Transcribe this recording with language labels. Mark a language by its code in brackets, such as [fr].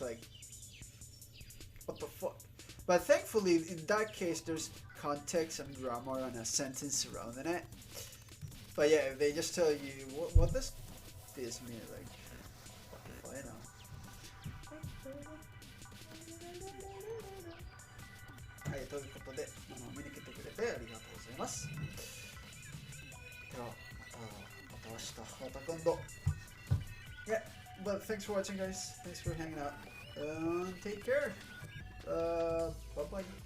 [en] Like what the fuck? But thankfully, in that case, there's context and grammar and a sentence surrounding it. But yeah, if they just tell you what does this mean, like what the fuck, you know. [ja] はい、ということで、見に来てくれてありがとうございます。では、また明日、また今度。 [en] Yeah, but thanks for watching, guys. Thanks for hanging out. Take care. Bye bye.